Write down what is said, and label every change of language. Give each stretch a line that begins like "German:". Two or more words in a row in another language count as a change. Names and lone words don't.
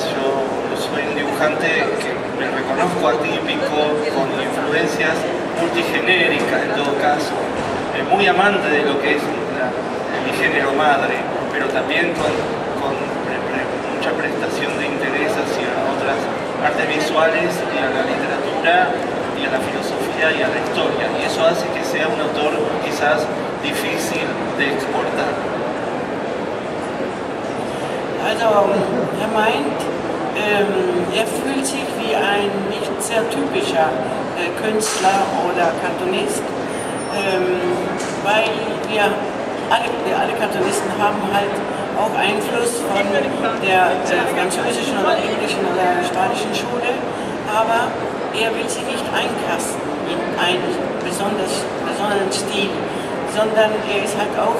Spanish: Yo soy un dibujante que me reconozco atípico, con influencias multigenéricas en todo caso, muy amante de lo que es mi género madre, pero también con mucha prestación de interés hacia otras artes visuales y a la literatura y a la filosofía y a la historia, y eso hace que sea un autor quizás difícil de exportar.
German: Also, er meint, er fühlt sich wie ein nicht sehr typischer Künstler oder Cartoonist, weil wir alle Cartoonisten haben halt auch Einfluss von der französischen oder englischen oder spanischen Schule, aber er will sie nicht einkasten in einen besonderen Stil, sondern er ist halt auch